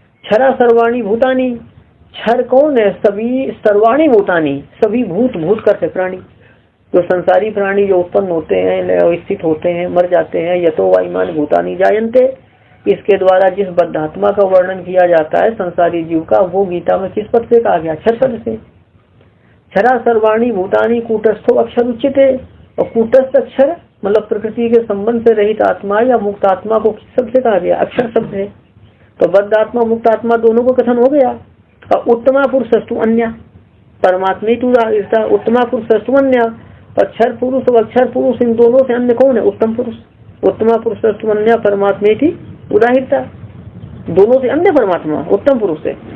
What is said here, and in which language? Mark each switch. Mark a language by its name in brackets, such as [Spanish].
[Sanskrit] क्षरा सर्वाणि भूतानि, [Hindi] क्षर कौन है? सभी, सर्वाणि भूतानि सभी भूत, भूत करते प्राणी, जो संसारी प्राणी जो उत्पन्न होते हैं, स्थित होते हैं, मर जाते हैं। [Sanskrit] यतो वायुमान भूतानि जायन्ते, [Hindi] इसके द्वारा जिस बद्धात्मा का वर्णन किया जाता है संसारी जीव का, वो गीता में किस पद से कहा गया? क्षर पद से। [Sanskrit] क्षरा सर्वाणि भूतानि कूटस्थो अक्षर उच्यते। [Hindi] और कूटस्थ अक्षर मतलब प्रकृति के संबंध से रहित आत्मा या मुक्त आत्मा को किस शब्द से कहा गया? अक्षर शब्द है। तो बद्ध आत्मा मुक्त आत्मा दोनों को कथन हो गया। और [Sanskrit] उत्तमा पुरुषस्तु अन्य, [Hindi] परमात्मा टू उत्तमा पुरुषस्तु अन्य। अक्षर पुरुष और अक्षर पुरुष इन दोनों से अन्य कौन है? उत्तम पुरुष। [Sanskrit] उत्तमा पुरुषस्तु अन्य [Hindi] परमात्मा की उदाहरता, दोनों से अन्य परमात्मा उत्तम पुरुष है।